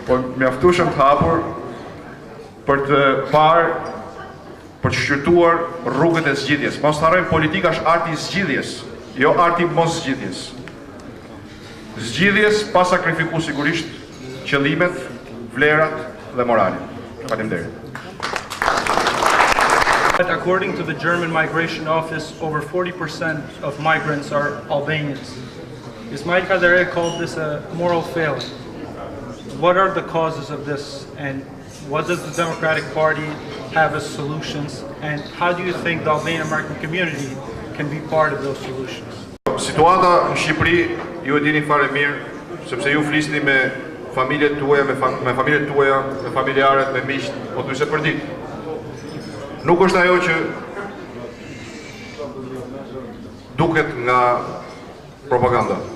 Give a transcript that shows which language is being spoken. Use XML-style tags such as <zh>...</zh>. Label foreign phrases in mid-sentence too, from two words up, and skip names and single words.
<sq>Por mjaftueshëm të hapur për të parë, për të shqyrtuar rrugët e zgjidhjes. Mos harrojmë, politika është arti i zgjidhjes, jo arti i mos zgjidhjes. Zgjidhjes pa sakrifiku sigurisht qëllimet, vlerat dhe moralin. Faleminderit.</sq> <en>According to the German Migration Office, over 40% of migrants are Albanians. Ismail Kadare called this a moral failing. What are the causes of this, and what does the Democratic Party have as solutions, and how do you think the Albanian American community can be part of those solutions?</en> <sq>Situata në Shqipëri, ju e dini fare mirë, sepse ju flisni me familjet tuaja, me familjet tuaja, me familjarët, me miqt, po thjesht për ditë. Nuk është ajo që duket nga propaganda.</sq>